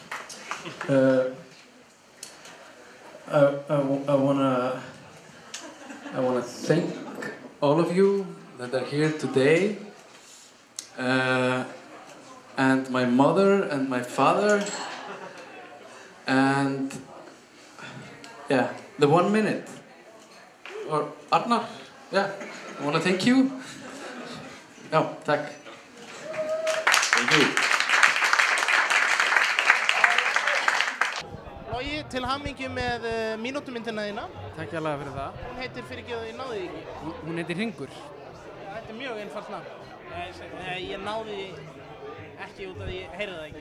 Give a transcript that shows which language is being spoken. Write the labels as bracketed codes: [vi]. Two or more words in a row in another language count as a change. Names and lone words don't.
[en] I wanna thank all of you that are here today, and my mother and my father, and yeah, the 1 minute, or Arnar, yeah, I wanna thank you. [is] Já, takk. [en] Thank you. [is] Logi, til hamingju með mínútumyndina þína. Takk hérlega fyrir það. Hún heitir fyrirgefðu, ég náði því ekki. Hún heitir Hringur. Þetta er mjög einfalt nafn. Ég náði ekki út af því ég heyrði það ekki.